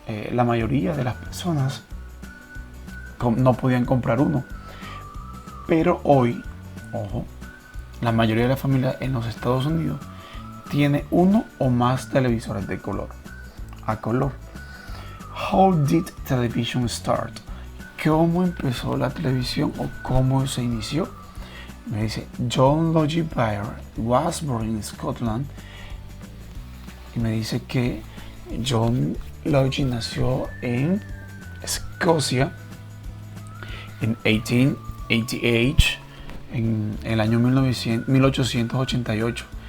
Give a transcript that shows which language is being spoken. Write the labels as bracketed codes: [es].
[es] La mayoría de las personas no podían comprar uno, pero hoy, ojo, la mayoría de la familia en los Estados Unidos tiene uno o más televisores de color, a color. [en] How did television start? [es] ¿Cómo empezó la televisión o cómo se inició? Me dice John Logie Bayer [en] was born in Scotland, [es] y me dice que John Logie nació en Escocia en 1888, en el año 1888.